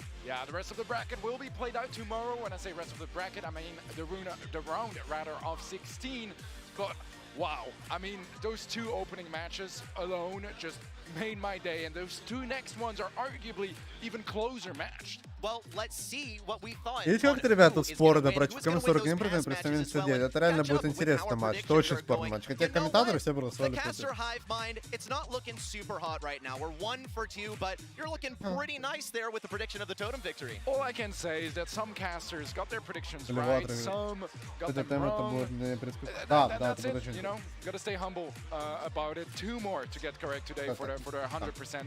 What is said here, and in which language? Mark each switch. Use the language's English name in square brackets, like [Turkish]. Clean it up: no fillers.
[English] Yeah, the rest of the bracket will be played out tomorrow. When I say rest of the bracket, I mean the round of 16. But wow, I mean, those 2 opening matches alone just made my day, and those 2 next ones are arguably even closer matched. Well, let's see what we thought. [Russian] Видите, как ребята тут споры, да, против КМ-41 против представителей CD. Это реально будет интересный матч. Это очень спорный матч. Хотя комментаторы все проголосовали против. [English] It's not looking super hot right now. We're 1 for 2, but you're looking pretty nice there with the prediction of the Totem victory. All I can say is that some casters got their predictions right, some got them wrong. That's it, you know, gotta stay humble about it. 2 more to get correct today for the 100%.